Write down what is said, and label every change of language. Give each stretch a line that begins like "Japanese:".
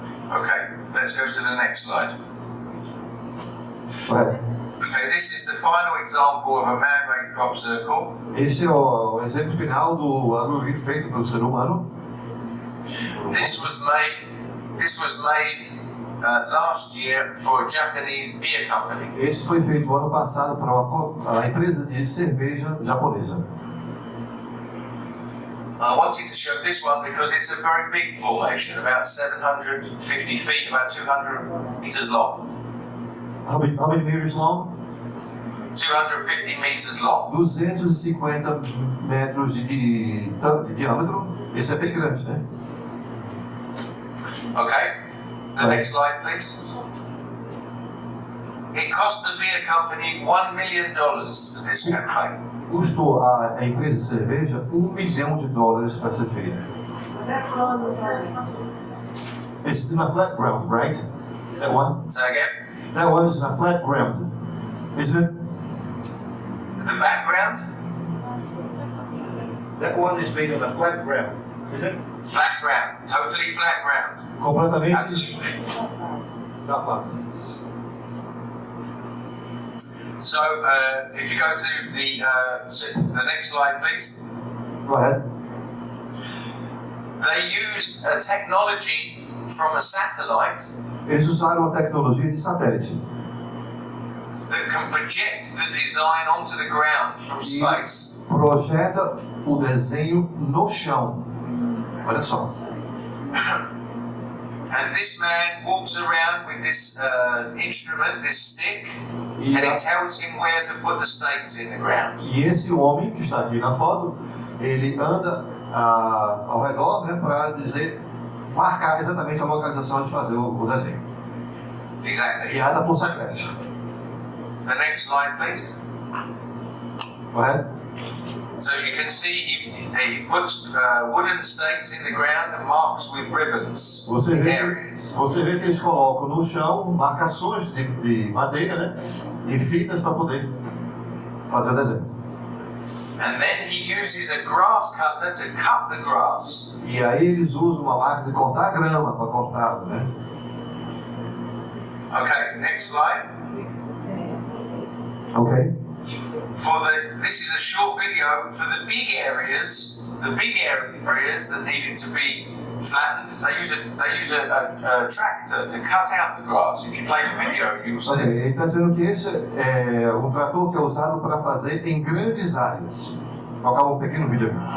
English: Okay, let's go to the next slide.
Portuguese: Correto.
English: Okay, this is the final example of a man-made crop circle.
Portuguese: Esse é o exemplo final do agroglifo feito pelo ser humano.
English: This was made last year for a Japanese beer company.
Portuguese: Esse foi feito no ano passado para uma empresa de cerveja japonesa.
English: I wanted to show this one because it's a very big formation, about 750 feet, about 200 meters long. How many meters long? 250 meters long.
Portuguese: 250 metros de diâmetro. Esse é bem grande, né?
English: Okay, the next slide, please. It cost the beer company $1 million for this campaign.
Portuguese: Custou a empresa de cerveja $1 milhão para ser feita.
English: It's in a flat ground, right? That one? Say again? That one is in a flat ground, isn't it? The background? That one is made of a flat ground, isn't it? Flat ground, totally flat ground.
Portuguese: Completamente.
English: Absolutely. Not flat. So, if you go to the next slide, please. Go ahead. They used a technology from a satellite
Portuguese: Eles usaram a tecnologia de satélite
English: that can project the design onto the ground from space.
Portuguese: projeta o desenho no chão. Olha só.
English: And this man walks around with this instrument, this stick, and it tells him where to put the stakes in the ground.
Portuguese: E esse homem que está aqui na foto, ele anda ao redor, né, para marcar exatamente a localização de fazer o desenho.
English: Exactly.
Portuguese: E anda por satélite.
English: The next slide, please.
Portuguese: Correto?
English: So you can see he puts wooden stakes in the ground and marks with ribbons
Portuguese: Você
English: areas.
Portuguese: vê que eles colocam no chão marcações de madeira, né, e fitas para poder fazer o desenho.
English: And then he uses a grass cutter to cut the grass.
Portuguese: E aí eles usam uma máquina de cortar grama para cortar, né?
English: Okay, next slide.
Portuguese: Ok.
English: This is a short video for the big areas that needed to be flattened. They use a tractor to cut out the grass. If you play the video, you'll see.
Portuguese: Ok, ele está dizendo que esse é um trator que é usado para fazer em grandes áreas. Vou colocar um pequeno vídeo aqui.